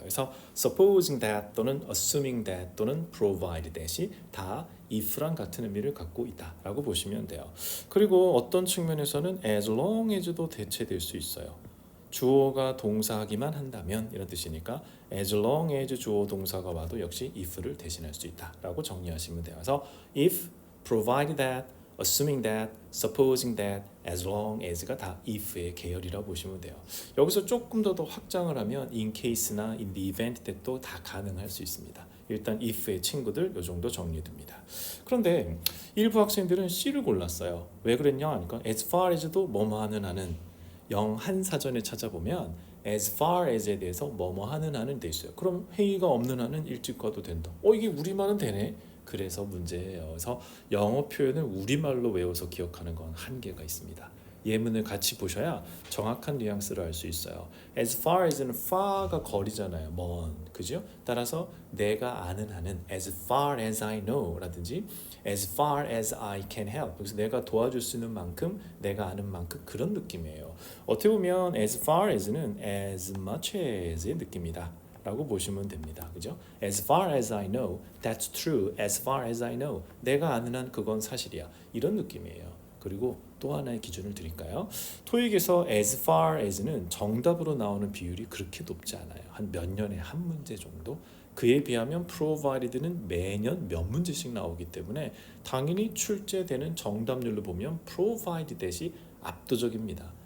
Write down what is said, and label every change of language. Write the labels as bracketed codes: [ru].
[ko] 그래서 supposing that 또는 assuming that 또는 provided that이 다 if랑 같은 의미를 갖고 있다라고 보시면 돼요. 그리고 어떤 측면에서는 as long as도 대체될 수 있어요. 주어가 동사하기만 한다면 이런 뜻이니까 as long as 주어 동사가 와도 역시 if를 대신할 수 있다라고 정리하시면 돼요. 그래서 if, provided that, assuming that, supposing that, as long as가 다 if의 계열이라고 보시면 돼요. 여기서 조금 더 확장을 하면 in case나 in the event that도 다 가능할 수 있습니다. 일단 if의 친구들 요 정도 정리됩니다. 그런데 일부 학생들은 C를 골랐어요. 왜 그랬냐 하니까 as far as도 뭐뭐 하는 하는 영한 사전에 찾아보면 as far as에 대해서 뭐뭐 하는 한은 돼 있어요. 그럼 회의가 없는 한은 일찍 가도 된다. 이게 우리말은 되네. 그래서 문제예요. 그래서 영어 표현을 우리말로 외워서 기억하는 건 한계가 있습니다. 예문을 같이 보셔야 정확한 뉘앙스를 알 수 있어요. as far as는 far가 거리잖아요. 먼, 그죠? 따라서 내가 아는 한은 [en] as far as I know [ko] 라든지 [en] as far as I can help. [ko] 그래서 내가 도와줄 수 있는 만큼, 내가 아는 만큼 그런 느낌이에요. 어떻게 보면 as far as는 as much as의 느낌이다. 라고 보시면 됩니다. 그죠? [en] As far as I know, that's true. As far as I know, [ko] 내가 아는 한 그건 사실이야. 이런 느낌이에요. 그리고 또 하나의 기준을 드릴까요? 토익에서 as far as는 정답으로 나오는 비율이 그렇게 높지 않아요. 한 몇 년에 한 문제 정도? 그에 비하면 provided는 매년 몇 문제씩 나오기 때문에 당연히 출제되는 정답률로 보면 provided that이 압도적입니다.